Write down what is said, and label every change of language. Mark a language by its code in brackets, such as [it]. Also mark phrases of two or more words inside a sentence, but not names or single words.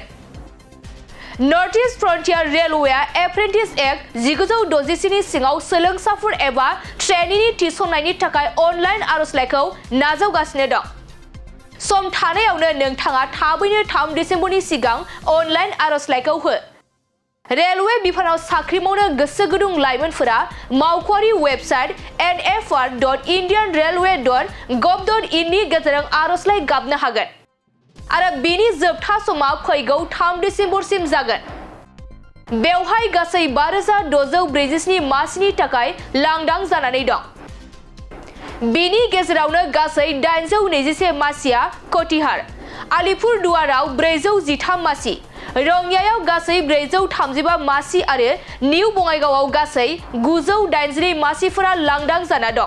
[brx] नर्थ इस्ट फ्रन्टियार रेलवेआ एप्रेन्टिस एक्ट 1967 नि सिङाव सोलोंसाफोर एबा ट्रेनीनि थिसननायनि थाखाय अनलाइन आर'जलाइखौ नाजावगासिनो दं। सम थानायावनो नोंथाङा थाबैनो 3 दिसेम्बरनि सिगां अनलाइन आर'जलाइखौ हो। रेलवे बिफानाव साख्रि मावनो गोसो गुदुं लाइमोनफोरा मावख'आरि वेबसाइट nfr.indianrailway.gov.in नि गेजेरजों आर'जलाइ गाबनो हागोन आरो बेनि जोबथा समा फैगौ 3 दिसेम्बरसिम जागोन। बेवहाय गासै 5647 मासिनि थाखाय लांदां जानानै दं। बेनि गेजेरावनो गासै 821 मासिया कटिहार, आलिपुरदुवाराव 413 मासि, रङियायाव गासै 435 मासि आरो निउ बङाइगावआव गासै 982 मासिफोरा लांदां जाना दं।